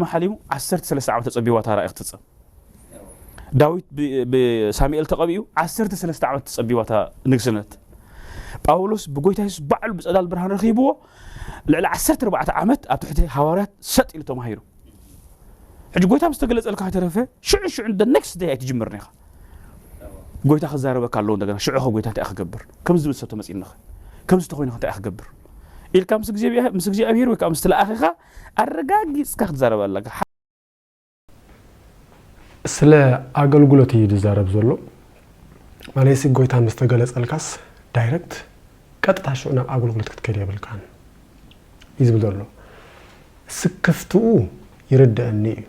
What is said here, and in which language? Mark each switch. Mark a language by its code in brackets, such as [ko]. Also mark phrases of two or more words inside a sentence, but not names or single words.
[ti] ሓሊሙ 13 ዓመት ተጸቢዋ ታራእኽ ተጸብ ዳዊት በሳሙኤል ተቀቢኡ 13 ዓመት ተጸቢዋ ንግስነት ጳውሎስ በጎይታ ኢየሱስ ባዕሉ በጸዳል ብርሃን ረኺብዎ ልዕሊ 14 ዓመት ኣብ ትሕቲ ሐዋርያት ሰጥ ኢሉ ተማሂሩ ሕጂ ጎይታ ምስተገለጸልካ ተረፈ ሽዑ [en] the next day [ti] ኣይትጅምር ነኻ ጎይታ ክዛረበካ ኣለዎ እንደገና ሽዑ ጎይታ እንታይ ክገብር ከምዚ ዝብሰቶ መጽኢንኻ ከምዚ ተኾይንኻ እንታይ ክገብር ኢልካ ምስ እግዚአብሔር ወይ ምስ ተላእኺኻ ኣረጋጊጽካ ክትዛረብ ኣለካ ስለ አገልግሎት እዩ ዝዛረብ ዘሎ ማለት ጎይታ ምስተገለጸልካስ ዳይሬክት ቀጥታ ሽዑና አገልግሎት ክትከድ ይብልካን ይዝብል ዘሎ ስክፍቱ ይርዳእኒ